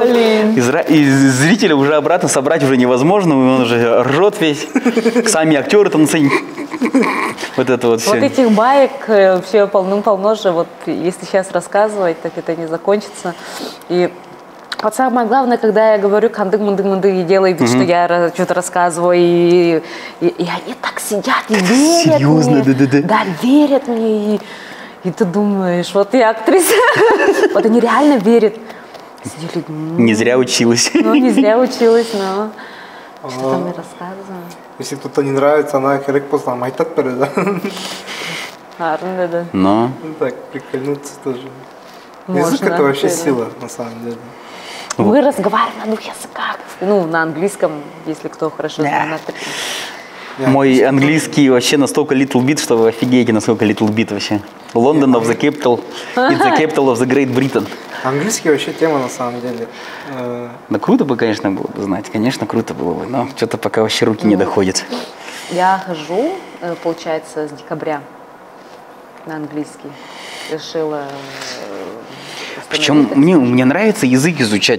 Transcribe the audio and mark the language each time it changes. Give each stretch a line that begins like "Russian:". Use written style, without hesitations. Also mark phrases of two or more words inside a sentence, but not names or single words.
Russian: И зрителя уже обратно собрать уже невозможно, он уже ржет весь. Сами актеры там на сцене. Вот это вот все. Вот этих баек вообще полным-полно же. Вот если сейчас рассказывать, так это не закончится. И вот самое главное, когда я говорю кандык-мандык-мандык и делаю вид, что я что-то рассказываю, и они так сидят и верят серьезно, мне. да. Да, верят мне. И ты думаешь, вот я актриса. Вот они реально верят. Сидели, не зря училась. Ну, не зря училась, но что там я рассказываю. Если кто-то не нравится, она
Kazakh: керек болса айтат береді,
Russian: да? Да. Но. Так, прикольнуться тоже. Можно, Язык это вообще да. сила, на самом деле. Мы разговариваем на 2 языках. Ну, на английском, если кто хорошо знает. Мой английский вообще настолько
English: little bit,
Russian: что вы офигеете, насколько
English: little bit
Russian: вообще.
English: London of the capital, it's the capital of the Great Britain.
Russian: Английский вообще тема, на самом деле. Да круто бы, конечно, было бы знать. Конечно, круто было бы, но что-то пока вообще руки не доходят. Я хожу, получается, с декабря на английский. Решила... Причем мне нравится язык изучать.